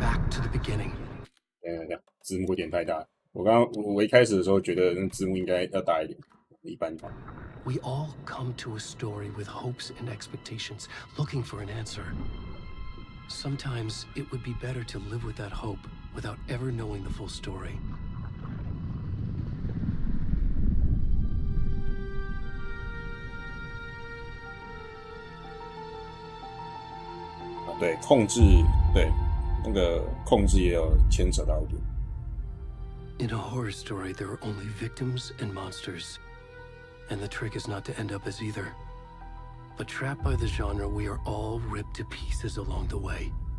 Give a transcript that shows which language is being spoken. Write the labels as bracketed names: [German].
[English] To the beginning. [Chinese] 字幕有点太大。我一开始的时候觉得那字幕应该要大一点，一般般。 [English] We all come to a story with hopes and expectations, looking for an answer. Sometimes it would be better to live with that hope without ever knowing the full story. [Chinese] 对，控制，对，那个控制也有牵扯到一点。 [English] In a horror story, there are only victims and monsters. And the trick is not to end up as either. But trapped by the genre, we are all ripped to pieces along the way.